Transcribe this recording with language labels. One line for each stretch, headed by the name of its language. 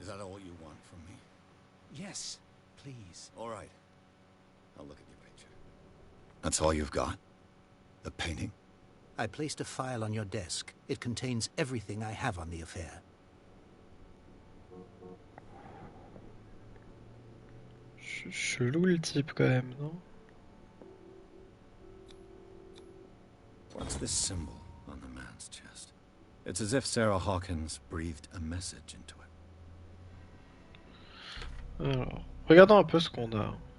English: Is that all you want from me? Yes, please. All right. I'll look at your picture. That's all you've got? The painting? I placed a file on your desk. It contains everything I have on the affair.
French: Chelou le type quand même, non?
English: What's this symbol on the man's chest? It's as if Sarah Hawkins breathed a message into it.
French: Alors, regardons un peu ce qu'on a.